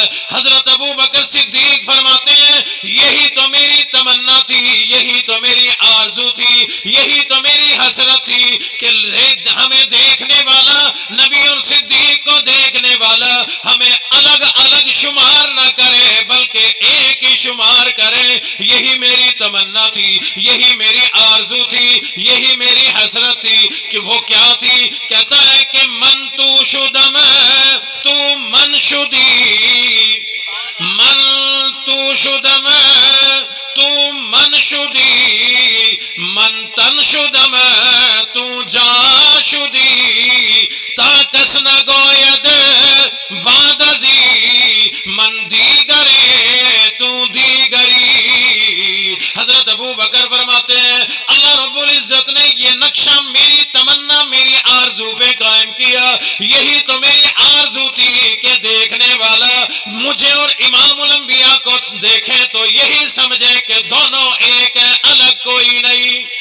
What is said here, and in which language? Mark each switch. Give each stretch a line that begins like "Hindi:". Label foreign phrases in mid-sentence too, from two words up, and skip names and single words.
Urdu: حضرت ابو بکر صدیق فرماتے ہیں یہی تو میری تمنا تھی، یہی تو میری آرزو تھی، یہی تو میری حسرت تھی کہ ہمیں دیکھنے والا، نبی اور صدیق کو دیکھنے والا ہمیں الگ الگ شمار نہ کرے بلکہ ایک ہی شمار کرے. یہی میری تمنا تھی، یہی میری آرزو تھی، یہی میری حسرت تھی. کہ وہ کیا تھی؟ کہتا ہے کہ
Persian: من تو شدم تو من شدی، من تو شدم تو من شدی، من تن شدم تو جا شدی، تا کس نگوید بعد ازی من دیگرے تو دیگری.
Urdu: حضرت ابو بکر فرماتے ہیں اللہ رب العزت نے یہ نقشہ میری تمنا، میری آرزو پہ قائم کیا. یہی تو میری آرزو تھی کہ دیکھنے والا مجھے اور امام الانبیاء کو دیکھے تو یہی سمجھے کہ دونوں ایک ہیں، الگ کوئی نہیں.